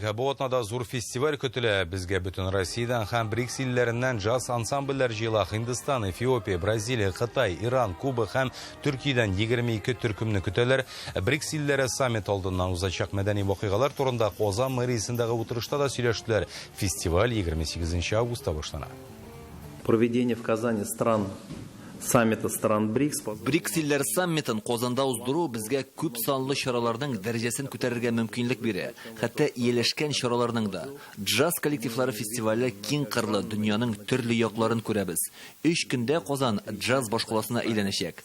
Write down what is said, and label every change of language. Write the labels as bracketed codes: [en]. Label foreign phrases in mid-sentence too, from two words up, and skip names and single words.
[tt] Бу атнада зур фестиваль көтелә. Безгә бөтен Россиядән һәм БРИКС илләреннән джаз ансамбльләр җыела. Һиндстан, Эфиопия, Бразилия, Кытай, Иран, Куба һәм Төркиядән 22 төркемне көтәләр. БРИКС илләре саммит алдыннан узачак мәдәни вакыйгалар турында Казан мэриясендәге утырышта да сөйләштеләр. Фестиваль 28 августта башлана. [ru] Проведение в Казани саммита стран БРИКС. [tt] БРИКС илләре саммитын Казанда уздыру безгә күп санлы чараларның дәрәҗәсен күтәрергә мөмкинлек бирә. Хәтта ияләшкән чараларның да. Джаз коллективлары фестивале киң кырлы дөньяның төрле якларын күрәбез. 3 көндә Казан джаз башкаласына әйләнәчәк.